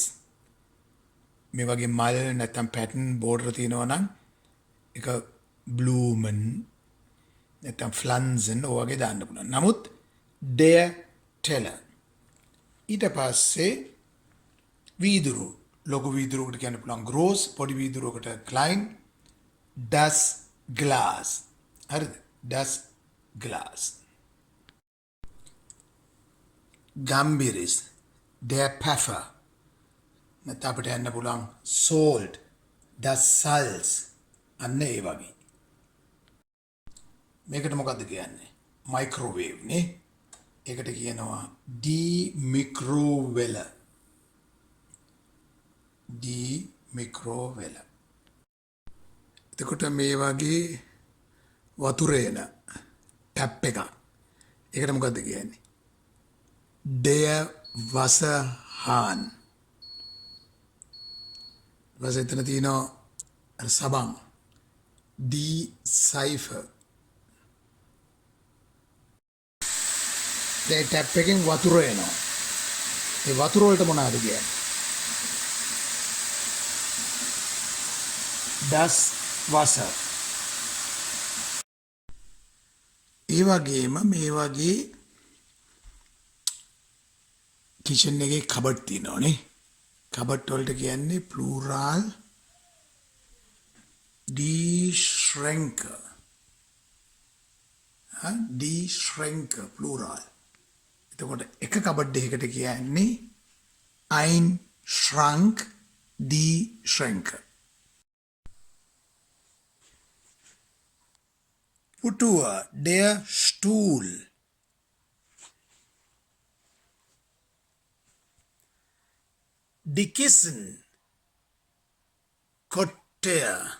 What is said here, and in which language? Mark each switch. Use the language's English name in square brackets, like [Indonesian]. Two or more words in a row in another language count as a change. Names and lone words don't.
[Sinhala] මේ වගේ මල් නැත්නම් පැටර්න් බෝඩර් තියෙනවා නම් ඒක blumen නැත්නම් ෆ්ලන්සන් ඔය වගේ දාන්න පුළුවන්. [German] නමුත් der Teller. [Sinhala] ඊට පස්සේ වීදුරු ලොකු වීදුරුවකට කියන්න පුළුවන් gross, පොඩි වීදුරුවකට klein. [German] das Glas. හරිද? das Glas. Gambiris, der Pfeffer. [Sinhala] නැත්නම් අපිට යන්න පුළුවන් salt, [German] das Salz. [Sinhala] අන්න ඒ වගේ. මේකට මොකද්ද කියන්නේ? මයික්‍රෝවේව් නේ. ඒකට කියනවා [German] die Mikrowelle. die Mikrowelle. [Sinhala] එතකොට මේ වගේ වතුර එන ටැප් එකක්. ඒකට මොකද්ද කියන්නේ? [German] Der Wasserhahn. [Sinhala] Was එතන තියෙනවා අර සබන්. [German] Die Seife. [Sinhala] දැන් ටැප් එකෙන් වතුර එනවා. ඒ වතුර වලට මොනවද කියන්නේ? [German] Das Wasser. [Sinhala] ඒ වගේම මේ වගේ කිචන් එකේ කබඩ් තියෙනවානේ. කබඩ් වලට කියන්නේ plural [German] die Schränke. Die Schränke plural. [Sinhala] එතකොට එක කබඩ් එකකට කියන්නේ [German] ein Schrank, die Schränke. Putur, der Stuhl. Die Kissen, Kotter.